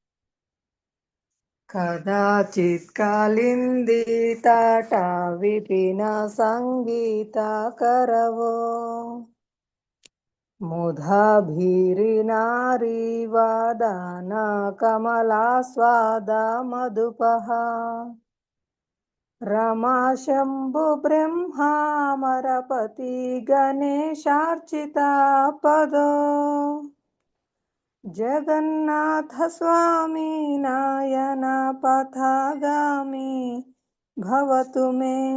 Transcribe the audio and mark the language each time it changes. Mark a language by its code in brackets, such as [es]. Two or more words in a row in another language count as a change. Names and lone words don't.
[sa] కదాచిత్ కాలింది తాట విపిన సంగీత కరవో ముధాభీరి నారీ వాదన కమలాస్వాద మధుపహ रमा शंभु ब्रह्मामरपति गणेशार्चिता पदो जगन्नाथ स्वामी नायन पथगामी भवतु मे।